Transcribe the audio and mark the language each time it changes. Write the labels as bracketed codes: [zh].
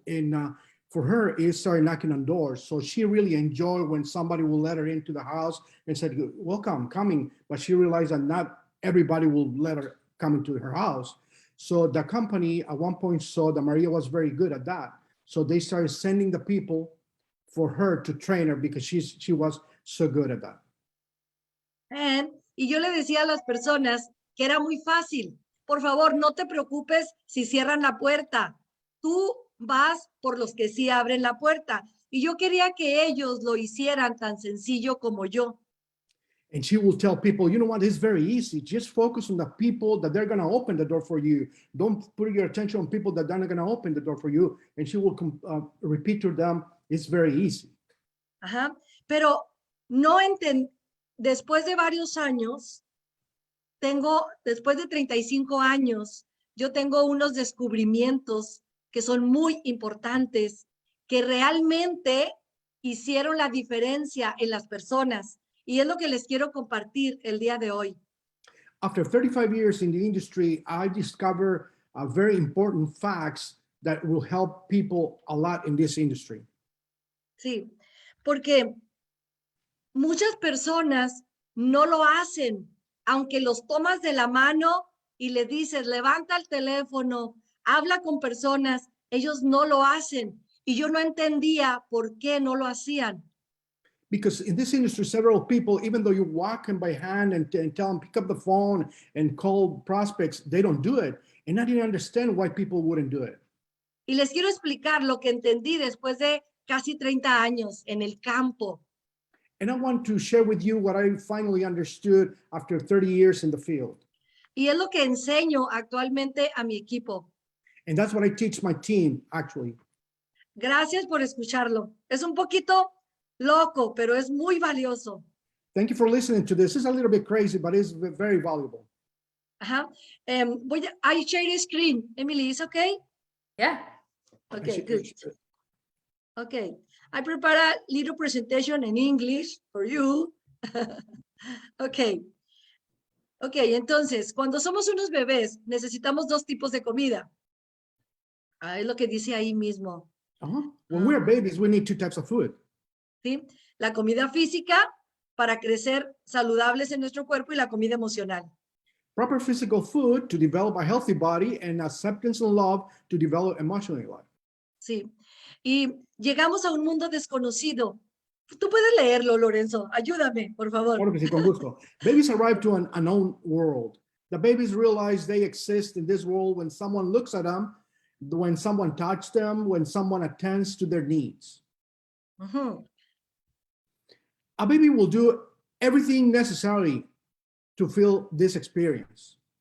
[en] And for her, it started knocking on doors. So she really enjoyed when somebody will let her into the house and said, welcome, coming. But she realized that not everybody will let her come into her house. So the company at one point saw that Maria was very good at that. So they started sending the people for her to train her because she was so good at that. [es] Y yo le decía a las personas que era muy fácil. Por favor, no te preocupes si cierran la puerta. Tú vas por los que sí abren la puerta. Y yo quería que ellos lo hicieran tan sencillo como yo. [en] And she will tell people, you know what, it's very easy. Just focus on the people that they're going to open the door for you. Don't put your attention on people that aren't going to open the door for you. And she will repeat to them, it's very easy. Ajá. [es] Pero no después de varios años, después de 35 años, yo tengo unos descubrimientos que son muy importantes, que realmente hicieron la diferencia en las personas. Y es lo que les quiero compartir el día de hoy. [en] After 35 years in the industry, I discovered very important facts that will help people a lot in this industry. [es] Sí, porque muchas personas no lo hacen, aunque los tomas de la mano y le dices, levanta el teléfono, habla con personas, ellos no lo hacen. Y yo no entendía por qué no lo hacían. [en] Because in this industry, several people, even though you walk them by hand and tell them, pick up the phone and call prospects, they don't do it. And I didn't understand why people wouldn't do it. [es] Y les quiero explicar lo que entendí después de casi 30 años en el campo. [en] And I want to share with you what I finally understood after 30 years in the field. [es] Y es lo que enseño actualmente a mi equipo. [en] And that's what I teach my team, actually. [es] Gracias por escucharlo. Es un poquito loco, pero es muy valioso. [en] Thank you for listening to this. It's a little bit crazy, but it's very valuable. Ajá. I share the screen. Emily, is okay? Yeah. Okay, good. Okay. I prepare a little presentation in English for you. Okay. [es] Okay, entonces, cuando somos unos bebés, necesitamos dos tipos de comida. Es lo que dice ahí mismo. [en] When we're babies, we need two types of food. [es] ¿Sí? La comida física para crecer saludables en nuestro cuerpo y la comida emocional. [en] Proper physical food to develop a healthy body and acceptance and love to develop emotional life. [es] Sí. Y llegamos a un mundo desconocido. Tú puedes leerlo, Lorenzo. Ayúdame, por favor. Claro que sí, con gusto. [en] Babies arrive to an unknown world. The babies realize they exist in this world when someone looks at them, when someone touches them, when someone attends to their needs. Uh-huh. A baby will do everything necessary to feel this experience.